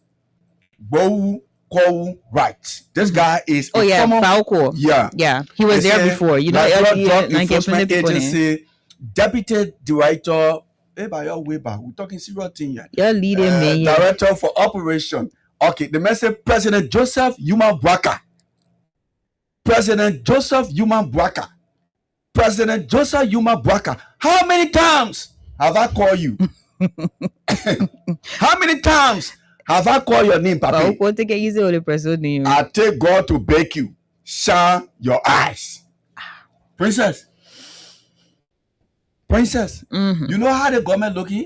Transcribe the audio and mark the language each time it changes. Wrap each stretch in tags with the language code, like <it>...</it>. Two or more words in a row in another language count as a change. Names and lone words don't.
<en>Bowu Kowu Wright. This guy is Bauko. Yeah. He was there before. You know, Drug Enforcement Agency Deputy Director. We're talking serious thing here. You're leading me. Director for Operation. Okay, the message: President Joseph Yuma Bwaka. President Joseph Yuma Bwaka. President Joseph Yuma Bwaka. How many times have I called you? How many times have I called your name, Papa? I take God to bake you. Shine your eyes. Princess. You know how the government looking?</en>